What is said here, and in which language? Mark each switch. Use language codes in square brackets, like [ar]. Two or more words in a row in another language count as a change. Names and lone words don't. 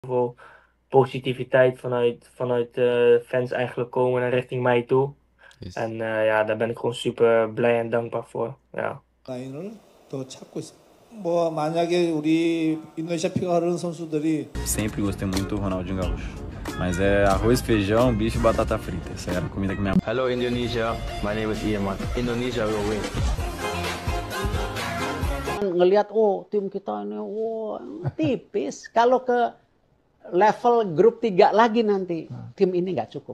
[nl] veel positiviteit vanuit fans eigenlijk komen naar richting mij toe. Yes. En ja, daar ben ik gewoon super blij en dankbaar voor. Ja. [ko] 라인을 더 찾고 있습니다. 뭐 만약에 우리 인도네시아 피가 흐르는 선수들이 [pt] Sempre gostei muito do Ronaldinho Gaúcho. Mas é arroz, feijão, bife e batata frita. Essa era a comida que minha [en] Hello Indonesia, my name is Iman. Indonesia will win. [id] Ngelihat tim kita ini tipis. Kalau ke level grup 3 lagi nanti tim ini nggak cukup.